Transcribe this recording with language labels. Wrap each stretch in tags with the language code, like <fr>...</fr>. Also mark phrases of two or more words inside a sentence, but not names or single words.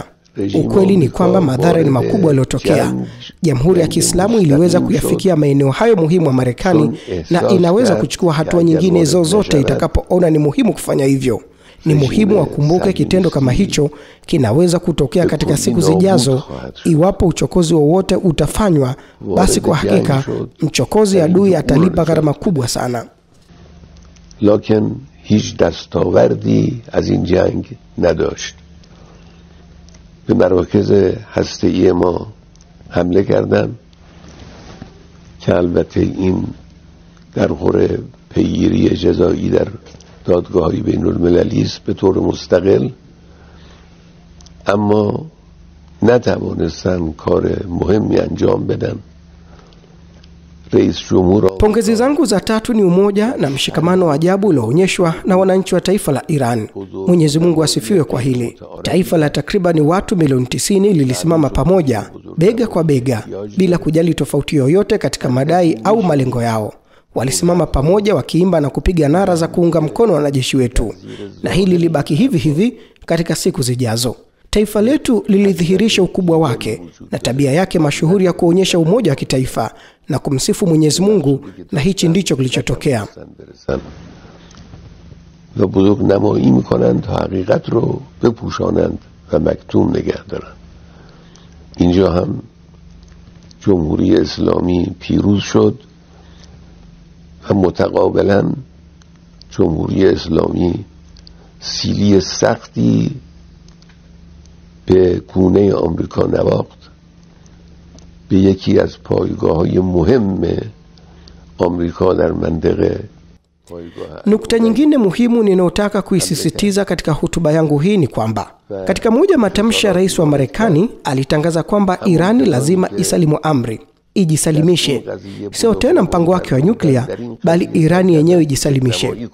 <sw>Ukweli ni kwamba madhara ni makubwa yaliyotokea. Jamhuri ya Kiislamu iliweza kuyafikia maeneo hayo muhimu ya Marekani na inaweza kuchukua hatua nyingine zozote itakapoona ni muhimu kufanya hivyo. Ni muhimu wakumbuke kitendo kama hicho kinaweza kutokea katika siku zijazo. Iwapo uchokozi wowote utafanywa, basi kwa hakika mchokozi adui atalipa gharama kubwa sana.</sw> <fa>لكن هیچ دستاوردی از این جنگ نداشت. به مراکز هسته‌ای ما حمله کردن که البته این در خور پیگیری جزایی در دادگاه‌های بین‌المللی است به طور مستقل، اما نتوانستن کار مهمی انجام بدن</fa> <sw>Pongezi zangu za tatu ni umoja na mshikamano wa ajabu ulioonyeshwa na wananchi wa taifa la Iran. Mwenyezi Mungu asifiwe kwa hili. Taifa la takriban watu milioni 90 lilisimama pamoja, bega kwa bega, bila kujali tofauti yoyote katika madai au malengo yao. Walisimama pamoja wakiimba na kupiga nara za kuunga mkono wanajeshi wetu. Na hili libaki hivi hivi katika siku zijazo. Taifa letu lilidhihirisha ukubwa wake na tabia yake mashuhuri ya kuonyesha umoja wa kitaifa na kumsifu Mwenyezi Mungu, na hichi ndicho kilichotokea.</sw> <fa>و بزرگنمایی میکنند تا حقیقت رو بپوشانند و مکتوم نگه دارند. اینجا هم جمهوری اسلامی پیروز شد و متقابلا جمهوری اسلامی سیلی سختی به گونه آمریکا نواخت. به یکی از پایگاه‌های مهم آمریکا در منطقه.</fa> <sw>Nukta nyingine muhimu ninayotaka kuisisitiza katika hotuba yangu hii ni kwamba katika moja matamshi ya rais wa Marekani alitangaza kwamba Irani lazima isalimu amri, ijisalimishe. Sio tena mpango wake wa nyuklia, bali Irani yenyewe ijisalimishe.</sw>